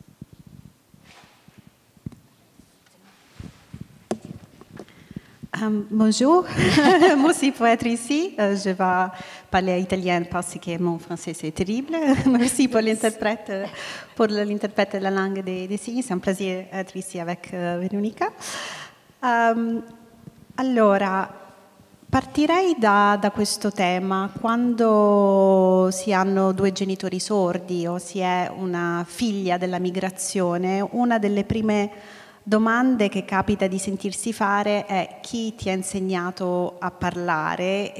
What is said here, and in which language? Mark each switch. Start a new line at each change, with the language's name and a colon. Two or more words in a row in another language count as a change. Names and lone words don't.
French: Bonjour, merci pour être ici. Je vais parler italien parce que mon français c'est terrible. Merci pour l'interprète de la langue des signes. C'est un plaisir d'être ici avec Veronica.
Italian: Allora, partirei da questo tema. Quando si hanno 2 genitori sordi o si è una figlia della migrazione, una delle prime domande che capita di sentirsi fare è: chi ti ha insegnato a parlare?